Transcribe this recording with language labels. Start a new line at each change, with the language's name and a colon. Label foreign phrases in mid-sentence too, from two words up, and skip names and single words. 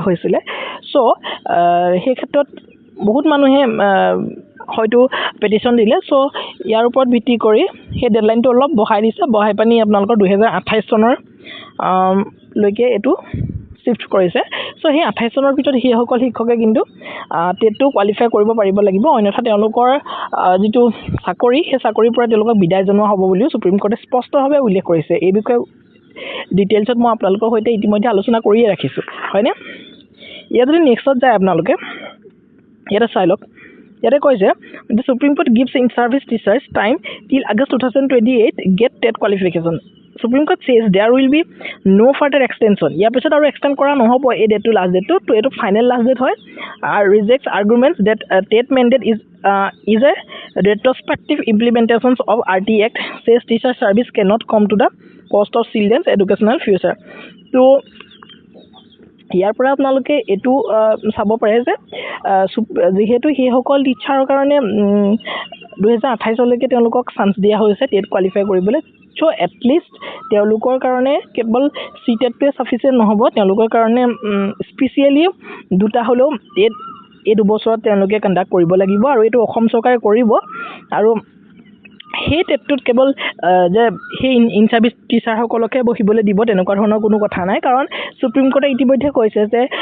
Assamese: হৈছিলে চ' সেই ক্ষেত্ৰত বহুত মানুহে হয়তো পেটিশ্যন দিলে চ' ইয়াৰ ওপৰত ভিত্তি কৰি সেই ডেডলাইনটো অলপ বঢ়াই দিছে বঢ়াই পানি আপোনালোকৰ 2028 চনৰ লৈকে এইটো শিফ্ট কৰিছে চ' সেই 28 চনৰ ভিতৰত সেইসকল শিক্ষকে কিন্তু টেটটো কোৱালিফাই কৰিব পাৰিব লাগিব অন্যথা তেওঁলোকৰ যিটো চাকৰি সেই চাকৰিৰ পৰা তেওঁলোকক বিদায় জনোৱা হ'ব বুলিও সুপ্ৰিম কোৰ্টে স্পষ্টভাৱে উল্লেখ কৰিছে এই বিষয়ে ডিটেইলছত মই আপোনালোকৰ সৈতে ইতিমধ্যে আলোচনা কৰিয়ে ৰাখিছোঁ হয়নে ইয়াত যদি নেক্সটত যায় আপোনালোকে ইয়াতে চাই লওক ইয়াতে কৈছে
English: the Supreme Court gives in service teachers time till August 2028 get TET qualification Supreme Court says there will be no further extension
Assamese: ইয়াৰ পিছত আৰু এক্সটেন্ড কৰা নহ'ব এই ডেটটো লাষ্ট ডেটটো তো এইটো
English: final last date
Assamese: হয়
English: rejects arguments that TET mandate is a retrospective implementation of RT Act says teacher service cannot come to the cost of children's educational future
Assamese: তো ইয়াৰ পৰা আপোনালোকে এটো চাব পাৰে যে যেহেতু সেইসকল টিচাৰৰ কাৰণে 2028 লৈকে তেওঁলোকক চান্স দিয়া হৈছে টেট কোৱালিফাই কৰিবলৈ চ' এটলিষ্ট তেওঁলোকৰ কাৰণে কেৱল সিটেটটোৱে সাফিচিয়েন্ট নহ'ব তেওঁলোকৰ কাৰণে স্পেচিয়েলি দুটা হ'লেও টেট এই দুবছৰত তেওঁলোকে কণ্ডাক্ট কৰিব লাগিব আৰু এইটো অসম চৰকাৰে কৰিব আৰু সেই টেটটোত কেৱল যে সেই
English: in service
Assamese: টিচাৰসকলকে বহিবলৈ দিব তেনেকুৱা ধৰণৰ কোনো কথা নাই কাৰণ সুপ্ৰিম কোৰ্টে ইতিমধ্যে কৈছে যে